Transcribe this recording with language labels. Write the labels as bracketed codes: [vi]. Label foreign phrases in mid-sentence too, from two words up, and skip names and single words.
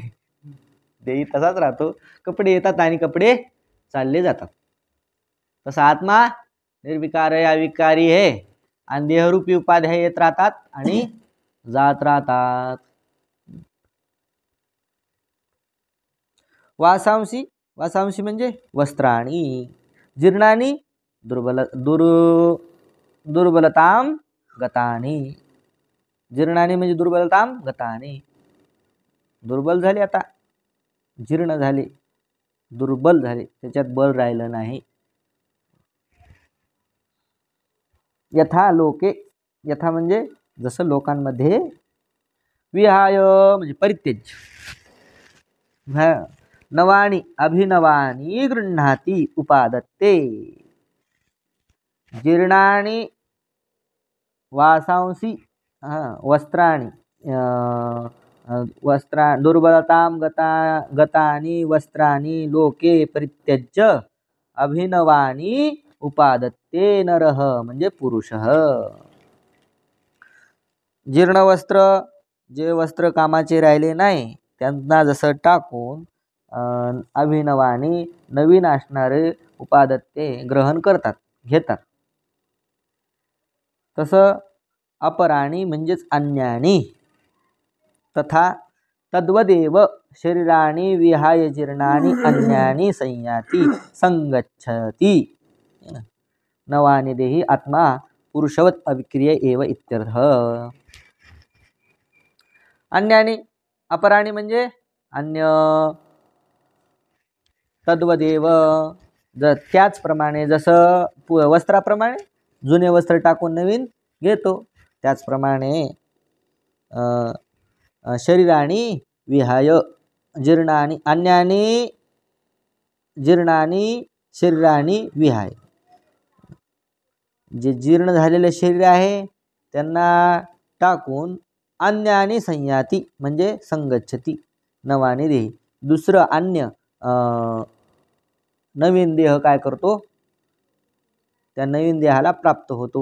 [mr] देही तसाच राहतो, कपडे येतात आणि कपडे चालले जातात. तसा आत्मा निर्विकार आहे, अविकारी आहे आणि देहरूपी उपाध्या येत राहतात आणि जात राहतात. [sa] वासांशी, वासांशी म्हणजे वस्त्राणी, जीर्णानी दुर्बलताम गतानी. [mr] जीर्णानी म्हणजे [sa] दुर्बलताम गतानी, [mr] दुर्बल झाले, आता जीर्ण झाले, दुर्बल झाले, त्याच्यात बल राहिलं नाही. [sa] यथा लोके, यथा [mr] म्हणजे जसं लोकांमध्ये, [sa] विहाय म्हणजे परित्यज्य, नवानी अभिनवानी गृह्णाती उपादत्ते. जीर्णानि वासांसी वस्त्राणि दुर्बलतां गतानि वस्त्राणि लोके परित्यज्य अभिनवानी उपादत्ते नरः म्हणजे पुरुषः. [mr] जीर्ण वस्त्र, जे वस्त्र कामाचे राहिले नाही त्यांना जसं टाकून अभिनवानी नवीन असणारे उपादत्ते ग्रहण करतात, घेतात, तसं अपराणी म्हणजेच अन्यानी. [sa] तथा तद्वदेव शरीराणी विहाय जीर्णानि अन्यानी संयाती संगच्छति. नवानि देही आत्मा पुरुषवत अविक्रिय एव इत्यर्थ. [mr] अन्यानी, अपराणी म्हणजे अन्य, तद्वदेव त्याचप्रमाणे, जसं वस्त्राप्रमाणे जुने वस्त्र टाकून नवीन घेतो त्याचप्रमाणे [sa] शरीराणी विहाय जीर्णानि अन्यानी जीर्णानि शरीराणी विहाय, [mr] जे जीर्ण झालेले शरीर आहे त्यांना टाकून [sa] अन्यानी संयाती [mr] म्हणजे संगच्छती, [sa] नवानी देही, [mr] दुसरं अन्य नवीन देह काय करतो, त्या नवीन देहाला प्राप्त होतो.